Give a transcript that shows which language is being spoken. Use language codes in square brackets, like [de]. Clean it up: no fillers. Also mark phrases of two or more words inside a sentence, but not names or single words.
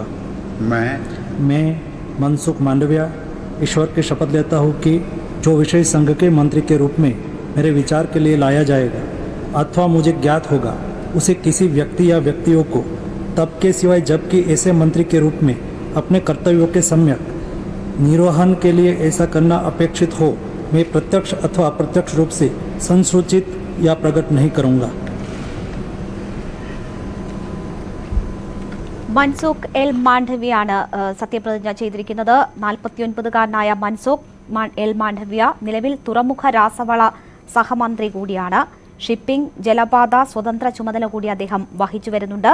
[hi] मैं मनसुख मांडविया ईश्वर की शपथ लेता हूँ कि जो विषय संघ के मंत्री के रूप में मेरे विचार के लिए लाया जाएगा अथवा मुझे ज्ञात होगा, उसे किसी व्यक्ति या व्यक्तियों को तब के सिवाय जबकि ऐसे मंत्री के रूप में अपने कर्तव्यों के सम्यक निर्वहन के लिए ऐसा करना अपेक्षित हो, मैं प्रत्यक्ष अथवा अप्रत्यक्ष रूप से संसूचित या प्रकट नहीं करूंगा। [ml] മൻസൂഖ് എൽ മാണ്ഡവ്യയാണ് സത്യപ്രതിജ്ഞ ചെയ്തിരിക്കുന്നത്. 49-കാരനായ മൻസൂഖ് എൽ മാണ്ഡവ്യ നിലവിൽ തുറമുഖ രാസവള സഹമന്ത്രി കൂടിയാണ്. ഷിപ്പിംഗ്, ജലപാത സ്വതന്ത്ര ചുമതല കൂടി അദ്ദേഹം വഹിച്ചു വരുന്നുണ്ട്.